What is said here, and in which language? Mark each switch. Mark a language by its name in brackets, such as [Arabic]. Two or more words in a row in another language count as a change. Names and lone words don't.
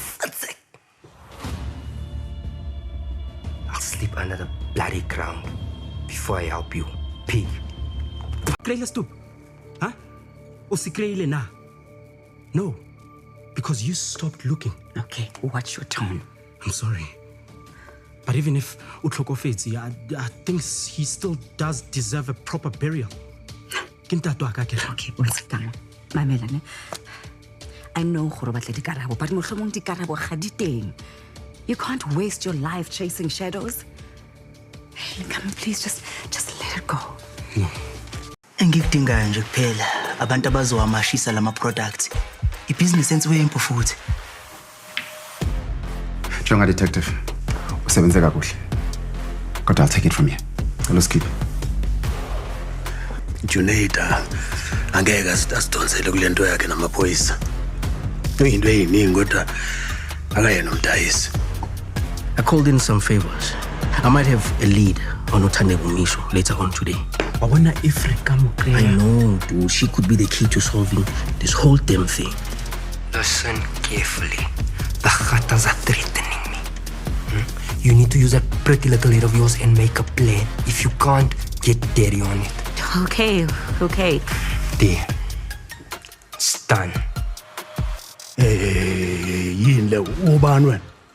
[English] I'll sleep under the bloody ground before I help you, pig. Kreile stoep. Huh? O si kreile na? No. Because you stopped looking. Okay, watch your tone. I'm sorry. But even if utlokofetsi, I think he still does deserve a proper burial. Okay, what's done? Mamelane. I know [Southern Sotho] gore batla dikarabo, but mohlomong dikarabo ga di teng. [English] You can't waste your life chasing shadows. Hey, come on, please, just let it go. [Zulu] Engikudingayo nje kuphela abantu abazowamashisa lama products. Ibusiness ensiwe impo futhi. Jonga detective. Usebenze kakuhle. Kodwa [English] I'll take it from here. Let's keep. [Zulu] Juneda angeke asidonsele kule nto yakhe namaphoyisa. Into eyiningi kodwa akayena umdayisi. [English] I called in some favors. I might have a lead on Othandebo Misho later on today. I know, dude. She could be the key to solving this whole damn thing. Listen carefully. The Khatas are threatening me. You need to use that pretty little head of yours and make a plan. If you can't, get dirty on it. Okay. There. It's done. [Zulu] Yini le ubani wena?